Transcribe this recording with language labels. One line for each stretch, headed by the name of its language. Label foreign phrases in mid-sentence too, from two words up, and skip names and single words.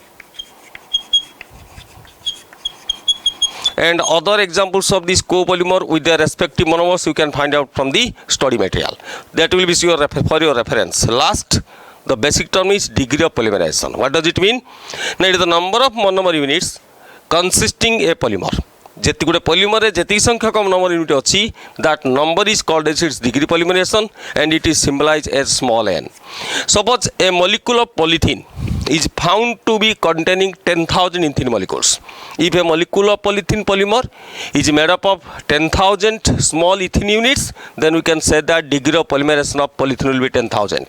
English: And other examples of this copolymer with their respective monomers you can find out from the study material. That will be for your reference. Last, the basic term is degree of polymerization. What does it mean? Now it is the number of monomer units consisting a polymer.
Odia: ଯେତିକି ଗୋଟେ ପଲିମରରେ ଯେତିକି ସଂଖ୍ୟକ ନମ୍ବର ୟୁନିଟ୍ ଅଛି
English: that number is called as its degree polymerization and it is symbolized as small n. Suppose a molecule of polythene is found to be containing 10,000 ethene molecules. If a molecule of polythene polymer is made up of 10,000 small ethene units, then we can say that degree of polymerization of polythene will be 10,000.